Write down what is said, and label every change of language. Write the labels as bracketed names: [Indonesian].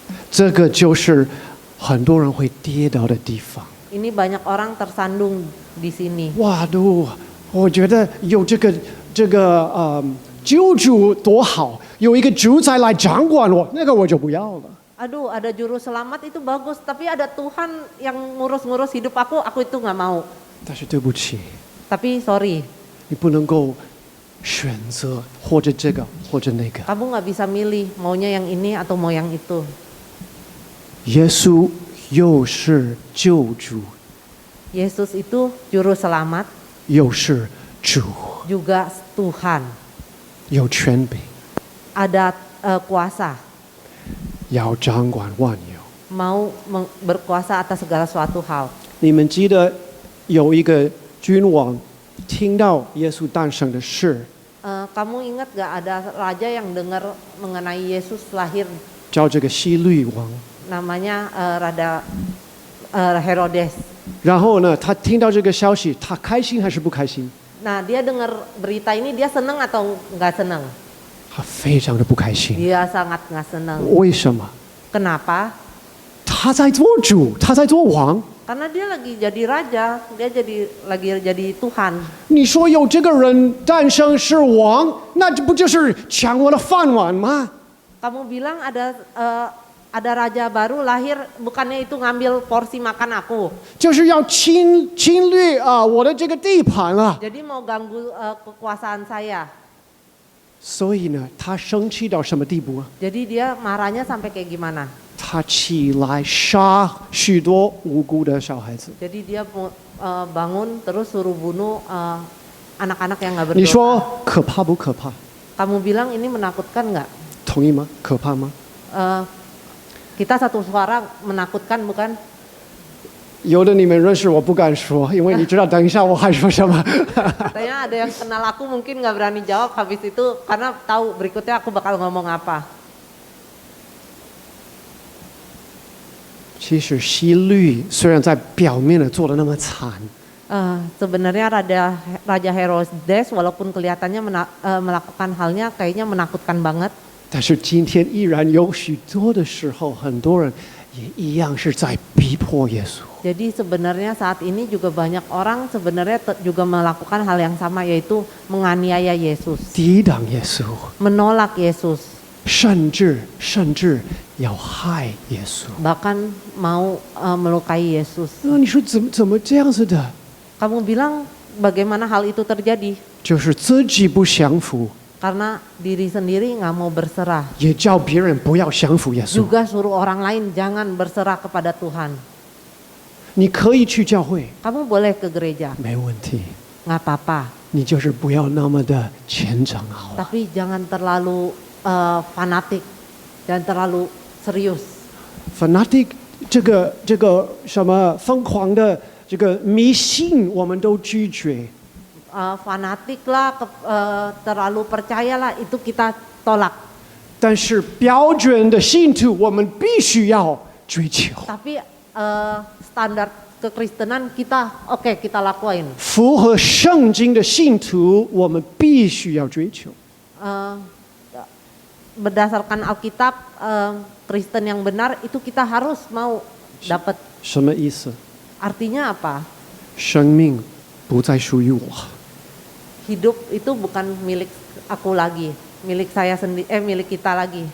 [Chinese] 这个就是很多人会跌倒的地方。 [Indonesian] Ini banyak orang tersandung di sini. [Chinese] 哇，我觉得有这个救主多好，有一个主宰来掌管我，那个我就不要了。 [Indonesian] Aduh, ada juru selamat itu bagus, tapi ada Tuhan yang ngurus-ngurus hidup aku itu nggak mau. [Chinese] 但是对不起， [Indonesian] Tapi sorry, [Chinese] 你不能够选择或者这个或者那个。 [Indonesian] kamu nggak bisa milih maunya yang ini atau mau yang itu. [Chinese] 耶稣又是救主， [Indonesian] Yesus itu juru selamat, [Chinese] 又是主， [Indonesian] juga Tuhan. [Chinese] 有权柄， [Indonesian] Ada kuasa, [Chinese] 要掌管万有。 [Indonesian] mau berkuasa atas segala suatu hal. [Chinese] 你们记得有一个君王听到耶稣诞生的事， [Indonesian] Kamu ingat gak ada raja yang dengar mengenai Yesus lahir, [Chinese] 叫这个希律王。 [Indonesian] namanya Raja Herodes. [Chinese] 然后呢，他听到这个消息，他开心还是不开心？ [Indonesian] Nah, dia dengar berita ini, dia senang atau nggak senang? [Chinese] 他非常的不开心。 [Indonesian] Dia sangat nggak senang. [Chinese] 为什么？ [Indonesian] Kenapa? [Chinese] 他在做主，他在做王。 [Indonesian] Karena dia lagi jadi raja, dia lagi jadi Tuhan. [Chinese] 你说有这个人诞生是王，那这不就是抢我的饭碗吗？ [Indonesian] Kamu bilang ada raja baru lahir, bukannya itu ngambil porsi makan aku. [Chinese] 就是要侵略我的这个地盘啊！ [Indonesian] Jadi mau ganggu kekuasaan saya. [Chinese] 所以呢，他生气到什么地步啊？ [Indonesian] Jadi dia marahnya sampai kayak gimana? [Chinese] 他起来杀许多无辜的小孩子。 [Indonesian] Jadi dia bangun terus suruh bunuh anak-anak yang nggak [Chinese] 你 [Indonesian] berdosa. [Chinese] 说可怕不可怕？ [Indonesian] Kamu bilang ini menakutkan nggak? [Chinese] 同意吗？可怕吗？ [Indonesian] Kita satu suara menakutkan bukan? [Chinese] 有的你们认识我不敢说，因为你知道等一下我还说什么。 [Indonesian] Katanya ada yang kenal aku mungkin nggak berani jawab habis itu karena tahu berikutnya aku bakal ngomong apa. [Chinese] 其实希律虽然在表面的做的那么惨， [Indonesian] Sebenarnya Raja Herodes walaupun kelihatannya melakukan halnya kayaknya menakutkan banget. [Chinese] 但是今天依然有许多的时候，很多人也一样是在逼迫耶稣。 [Indonesian] Jadi sebenarnya saat ini juga banyak orang sebenarnya juga melakukan hal yang sama yaitu menganiaya Yesus, [Chinese] 抵挡耶稣， [Indonesian] menolak Yesus, [Chinese] 甚至要害耶稣。 [Indonesian] bahkan mau melukai Yesus. [Chinese] 那你说怎么这样子的？ [Indonesian] Kamu bilang bagaimana hal itu terjadi? [Chinese] 就是自己不降服， [Indonesian] Karena diri sendiri nggak mau berserah. [Chinese] 也叫别人不要降服耶稣。 [Indonesian] Juga suruh orang lain jangan berserah kepada Tuhan. [Chinese] 你可以去教会， [Indonesian] Kamu boleh ke gereja, [Chinese] 没问题， [Indonesian] nggak apa-apa. [Chinese] 你就是不要那么的虔诚好了。 [Indonesian] Tapi jangan terlalu fanatik, jangan terlalu serius. [Chinese] fanatic 这个什么疯狂的这个迷信，我们都拒绝。 [Indonesian] Fanatik lah, terlalu percayalah itu kita tolak. [Chinese] 但是标准的信徒，我们必须要追求。 [Indonesian] Tapi standar kekristenan kita oke, kita lakuin. [Chinese] 符合圣经的信徒，我们必须要追求。 [Indonesian] Berdasarkan Alkitab, Kristen yang benar itu kita harus mau dapat. [Chinese] 什么意思？ [Indonesian] Artinya apa? [Chinese] 生命不再属于我， [Indonesian] Hidup itu bukan milik aku lagi, milik saya sendiri, milik kita lagi.